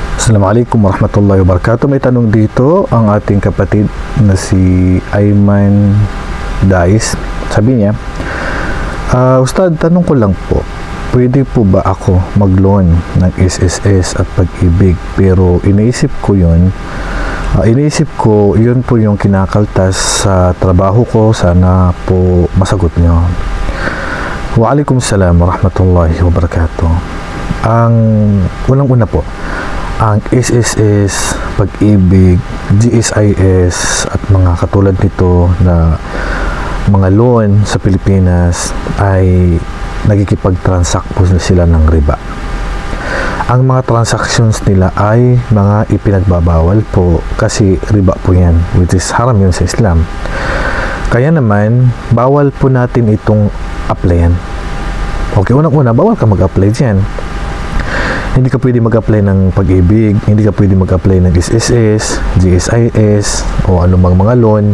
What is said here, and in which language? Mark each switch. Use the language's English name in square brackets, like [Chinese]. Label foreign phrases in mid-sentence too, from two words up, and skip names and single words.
[Arabic] السلام عليكم ورحمة الله وبركاته. [Filipino] May tanong dito ang ating kapatid na si Ayman Dais. Sabi niya, Ustad, tanong ko lang po, pwede po ba ako mag-loan ng SSS at Pag-ibig? Pero iniisip ko yun po yung kinakaltas sa trabaho ko. Sana po masagot niyo. [Arabic] وعليكم السلام ورحمة الله وبركاته. [Filipino] Ang unang-una po, ang SSS, Pag-ibig, GSIS at mga katulad nito na mga loan sa Pilipinas ay nagkikipag-transact po sila ng riba. Ang mga transactions nila ay mga ipinagbabawal po kasi riba po yan, [English] which is [Filipino] haram yun sa Islam. Kaya naman, bawal po natin itong applyan. Okay, unang-una, bawal ka mag-apply dyan. Hindi ka pwede mag-apply ng Pag-ibig, hindi ka pwede mag-apply ng SSS, GSIS, o anumang mga loan.